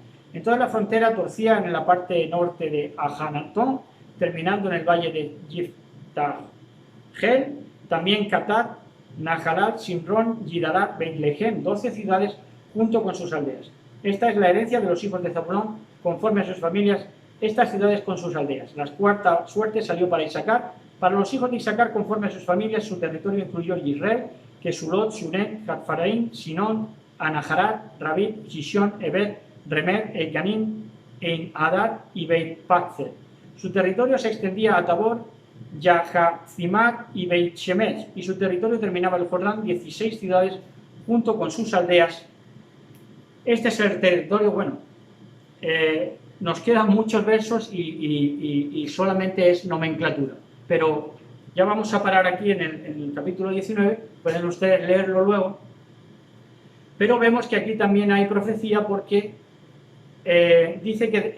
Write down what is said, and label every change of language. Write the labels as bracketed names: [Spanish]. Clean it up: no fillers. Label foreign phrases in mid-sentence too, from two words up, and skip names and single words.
[Spanish] En toda la frontera torcía en la parte norte de Ajanatón, terminando en el valle de Yiftagel, también Katat, Nahalat, Simrón, Yidalat, Beit-Lehem, 12 ciudades junto con sus aldeas. Esta es la herencia de los hijos de Zabulón, conforme a sus familias, estas ciudades con sus aldeas. La cuarta suerte salió para Isaacar. Para los hijos de Isaacar, conforme a sus familias, su territorio incluyó Israel, Kesulot, Sunet, Hatfaraín, Sinón, Anaharat, Rabit, Shishón, Ebed, Remer, Elganim, Ein Hadad y Beit Paczer. Su territorio se extendía a Tabor, Yahazimat y Beit Shemesh, y su territorio terminaba el Jordán, 16 ciudades junto con sus aldeas. Este es el territorio, bueno, nos quedan muchos versos y solamente es nomenclatura, pero ya vamos a parar aquí en el capítulo 19, pueden ustedes leerlo luego, pero vemos que aquí también hay profecía porque dice